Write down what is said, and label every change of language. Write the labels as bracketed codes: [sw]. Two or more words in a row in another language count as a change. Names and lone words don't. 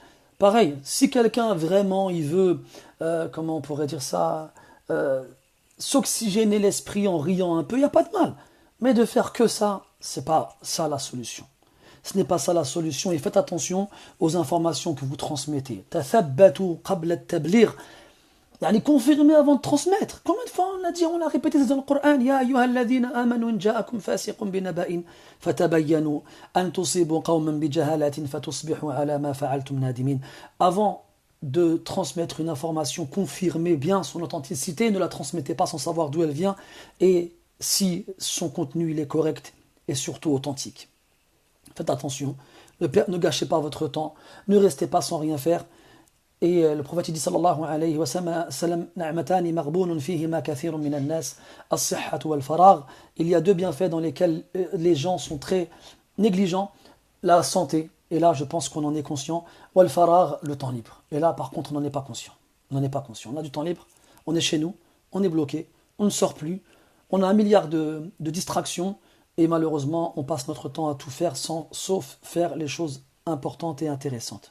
[fr] Pareil, si quelqu'un vraiment il veut, comment on pourrait dire ça, s'oxygéner l'esprit en riant un peu, il n'y a pas de mal. Mais de faire que ça, c'est pas ça la solution. Ce n'est pas ça la solution et faites attention aux informations que vous transmettez. [ar] تثبتوا قبل التبليغ. [fr] Yani confirmer avant de transmettre. Combien de fois on l'a dit, on l'a répété dans le Coran. [ar] يا أيها الذين آمنوا إن جاءكم فاسق بنبإ فتبينوا أن تصيبوا قوما بجهالة فتصبحوا على ما فعلتم نادمين. [fr] Avant de transmettre une information, confirmez bien son authenticité, ne la transmettez pas sans savoir d'où elle vient et si son contenu il est correct et surtout authentique. Faites attention, ne gâchez pas votre temps, ne restez pas sans rien faire. Et le prophète dit [ar] صلى الله عليه وسلم نعمتان مغبون فيهما كثير من الناس الصحة والفراغ. [fr] Il y a deux bienfaits dans lesquels les gens sont très négligents, la santé, et là je pense qu'on en est conscient, [ar] والفراغ, [fr] le temps libre. Et là par contre on n'en est pas conscient. On n'en est pas conscient. On a du temps libre, on est chez nous, on est bloqué, on ne sort plus, on a un milliard de distractions et malheureusement on passe notre temps à tout faire sauf faire les choses importantes et intéressantes.